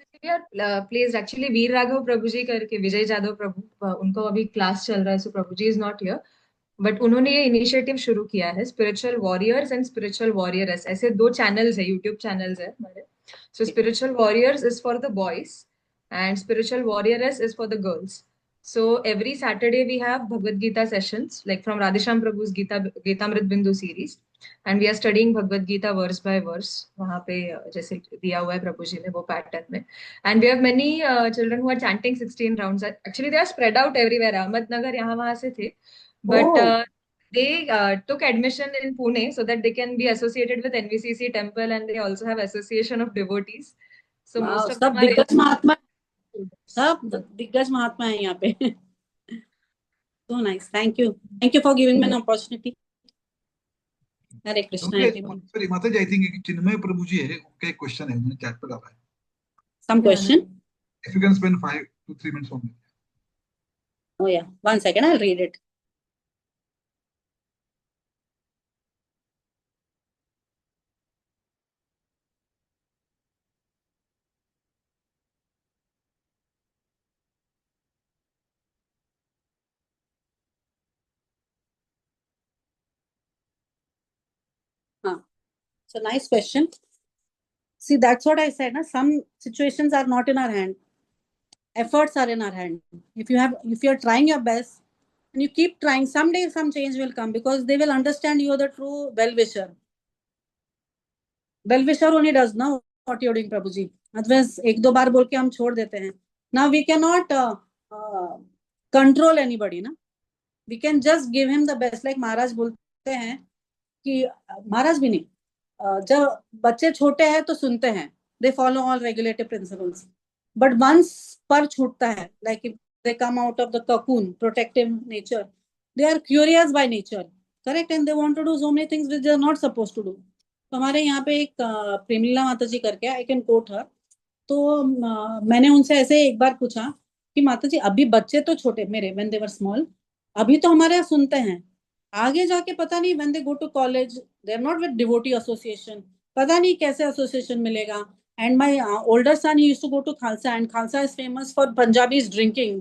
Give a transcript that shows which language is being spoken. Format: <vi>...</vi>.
<en>Mataji are placed actually</en> <hi>वीर राघव प्रभु जी करके, विजय जादव प्रभु, उनको अभी क्लास चल रहा है, सो प्रभु जी</hi> <en>is not here,</en> <hi>बट उन्होंने ये इनिशिएटिव शुरू किया है, spiritual warriors and spiritual warriors, ऐसे 2 चैनल्स है, यूट्यूब चैनल्स है हमारे।</hi> <en>So spiritual warriors is for the boys and spiritual warriors is for the girls. So every Saturday we have Bhagavad Gita sessions, like from Radheshyam Prabhu's Gitamrit Bindu series, and we are studying Bhagavad Gita verse by verse.</en> <hi>वहाँ पे जैसे दिया हुआ है प्रभु जी ने वो pattern में,</hi> <en>and we have many children who are chanting 16 rounds. Actually they are spread out everywhere.</en> <hi>Ahmednagar यहाँ वहाँ से थे,</hi> <en>but they took admission in Pune so that they can be associated with NVCC temple, and they also have association of devotees. So Wow, most of</en> <hi>सब</hi> <en>them are</en> <hi>दिग्गज महात्मा, सब दिग्गज महात्मा है यहाँ पे.</hi> <en>So nice. Thank you for giving me an opportunity. Hare Krishna everyone.</en> <hi>Sorry माताजी,</hi> <en>I think</en> <hi>चिन्मय प्रभु जी है, उनका एक क्वेश्चन है, उन्होंने चैट पे डाला है.</hi> <en>Some question? If you can spend 5 to 3 minutes on it. Oh yeah, 1 second, I'll read it. So nice question. See, that's what I said. Na? Some situations are not in our hand. Efforts are in our hand. If you're trying your best and you keep trying, someday some change will come, because they will understand you are the true well-wisher. Well-wisher only does know what you're doing, Prabhuji.</en> <hi>Otherwise, 1-2 बार बोल के हम छोड़ देते हैं.</hi> <en>Now we cannot control anybody, ना. We can just give him the best.</en> <hi>Like महाराज बोलते हैं कि महाराज भी नहीं, जब बच्चे छोटे हैं तो सुनते हैं,</hi> <en>they follow all regulative principles. But once</en> <hi>पर छूटता है,</hi> <en>like if they come out of the cocoon, protective nature, they are curious by nature, correct, and they want to do so many things which they are not supposed to do.</en> <hi>तो हमारे यहाँ पे एक प्रेमलीला माता जी करके,</hi> <en>I can quote her.</en> <hi>तो मैंने उनसे ऐसे एक बार पूछा कि माता जी, अभी बच्चे तो छोटे मेरे,</hi> <en>when they were small,</en> <hi>अभी तो हमारे यहाँ सुनते हैं, आगे जाके पता नहीं,</hi> <en>when they go to college, they are not with devotee association,</en> <hi>पता नहीं कैसे association मिलेगा.</hi> <en>And my older son, he used to go to Khalsa, and Khalsa is famous for Punjabis drinking.</en>